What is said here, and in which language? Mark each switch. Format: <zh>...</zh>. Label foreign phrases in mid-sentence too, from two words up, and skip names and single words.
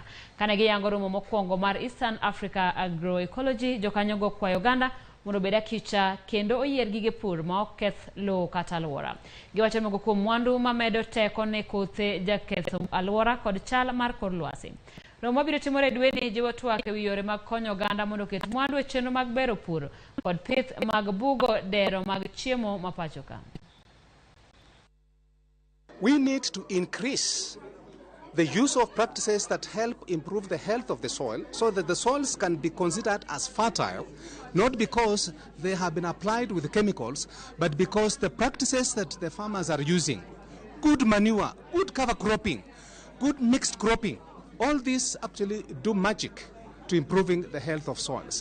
<luo>Kane giyango romo mokwongo mar Eastern Africa Agroecology, jokanyo go kwayo oganda mondo obed akicha kendo oyier gige pur ma ok keth lowo kata aluora. Giwacho mogo kuom mwandu mamedo teko ne kothe jaketho aluora kod chal mar kor lwasi. Romo mabiro timore dwe ni jiwo twak e wi yore mag konyo oganda mondo oket mwandu e chenro mag bero pur kod pith mag bugo dero mag chiemo ma pacho ka.</luo> <en>We need to increase the use of practices that help improve the health of the soil so that the soils can be considered as fertile, not because they have been applied with chemicals, but because the practices that the farmers are using, good manure, good cover cropping, good mixed cropping, all these actually do magic to improving the health of soils.</en>